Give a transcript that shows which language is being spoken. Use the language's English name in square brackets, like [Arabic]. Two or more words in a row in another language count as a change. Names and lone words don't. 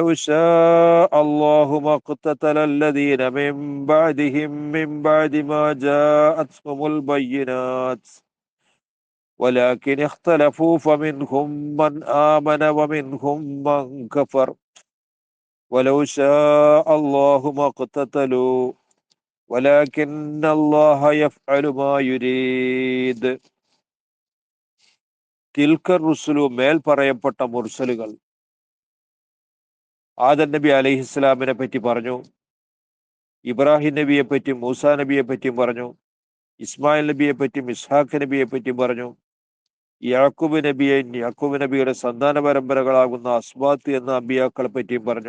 [Arabic] شاء الله ما اقتتل الذين من بعدهم من بعد ما جاءتهم البينات ولكن اختلفوا فمنهم من آمن ومنهم من كفر ولو شاء الله ما اقتتلوا ولكن الله يفعل ما يريد. تلك الرسل, [Malayalam] മേൽ പറയപ്പെട്ട മുർസലുകൾ. ആദം നബി അലൈഹിസ്സലാമിനെ പറ്റി പറഞ്ഞു, ഇബ്രാഹിം നബിയെ പറ്റി, മൂസാ നബിയെ പറ്റിയും പറഞ്ഞു, ഇസ്മായിൽ നബിയെ പറ്റിയും ഇസ്ഹാഖ് നബിയെ പറ്റിയും പറഞ്ഞു, യാക്കൂബ് നബിയുടെ സന്താന പരമ്പരകളാകുന്ന അസ്ബാത്ത് എന്ന അമ്പിയാക്കളെ പറ്റിയും പറഞ്ഞു.